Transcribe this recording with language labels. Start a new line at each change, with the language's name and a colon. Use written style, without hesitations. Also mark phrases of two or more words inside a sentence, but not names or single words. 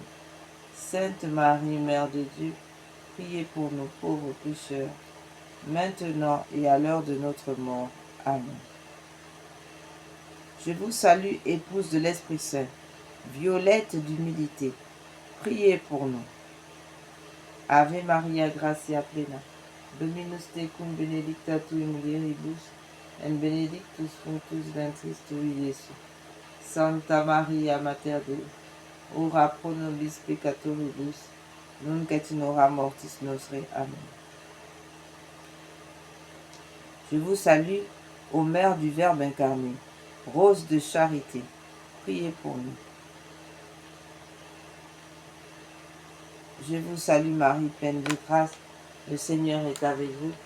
French: Sainte Marie, Mère de Dieu, priez pour nos pauvres pécheurs, maintenant et à l'heure de notre mort. Amen. Je vous salue, épouse de l'Esprit Saint, violette d'humilité. Priez pour nous.
Latin: Ave Maria, gratia plena, Dominus tecum benedicta tu in mulieribus, et benedictus fructus ventris tui, Iesus. Santa Maria, Mater Dei, ora pro nobis peccatoribus, nunc et in hora mortis nostre.
French: Amen. Je vous salue, ô Mère du Verbe incarné, rose de charité. Priez pour nous. Je vous salue Marie, pleine de grâce, le Seigneur est avec vous.